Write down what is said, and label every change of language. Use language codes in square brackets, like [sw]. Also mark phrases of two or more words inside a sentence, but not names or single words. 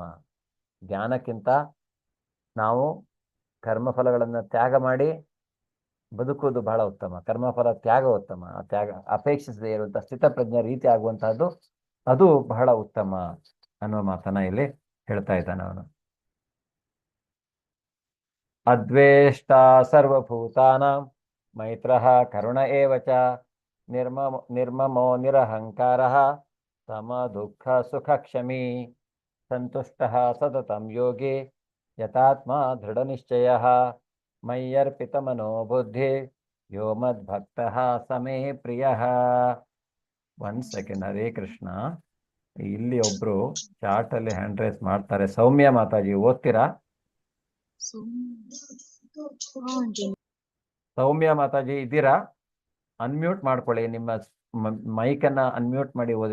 [kn] ಧ್ಯಾನಕ್ಕಿಂತ ನಾವು ಕರ್ಮಫಲಗಳನ್ನು ತ್ಯಾಗ ಮಾಡಿ ಬದುಕುವುದು ಬಹಳ ಉತ್ತಮ. ಕರ್ಮಫಲ ತ್ಯಾಗ ಉತ್ತಮ. ಆ ತ್ಯಾಗ ಅಪೇಕ್ಷಿಸದೇ ಇರುವಂತಹ ಸ್ಥಿತಪ್ರಜ್ಞ ರೀತಿ ಆಗುವಂತಹದ್ದು ಅದು ಬಹಳ ಉತ್ತಮ ಅನ್ನುವ ಮಾತನ್ನ ಇಲ್ಲಿ ಹೇಳ್ತಾ ಇದ್ದಾನೆ ಅವನು. [sa] ಅದ್ವೇಷ್ಟ ಸರ್ವಭೂತಾನಾಂ ಮೈತ್ರಃ ಕರುಣ ಏವಚ ನಿರ್ಮಮೋ ನಿರಹಂಕಾರಃ ಸಮ ದುಃಖ ಸುಖ ಕ್ಷಮಿ ಸಂತುಷ್ಟಃ ಸತತಂ ಯೋಗಿ ಯತಾತ್ಮ ದೃಢ ನಿಶ್ಚಯಃ ಮಯ್ಯರ್ಪಿತ ಮನೋ ಬುದ್ಧಿ ಯೋ ಮದ್ಭಕ್ತಃ ಸಮೇ ಪ್ರಿಯಃ. [kn] 1 ಸೆಕೆಂಡ್. ಹರೇ ಕೃಷ್ಣ. ಇಲ್ಲಿ ಒಬ್ರು ಚಾಟ್ ಅಲ್ಲಿ [en] hand raise [kn] ಮಾಡ್ತಾರೆ. ಸೌಮ್ಯ ಮಾತಾಜಿ ಓದ್ತೀರಾ? ಸೌಮ್ಯ ಮಾತಾಜಿ ಇದ್ದೀರಾ? ಅನ್ಮ್ಯೂಟ್ ಮಾಡ್ಕೊಳ್ಳಿ, ನಿಮ್ಮ ಮೈಕನ್ನ ಅನ್ಮ್ಯೂಟ್ ಮಾಡಿ ಓದಿ.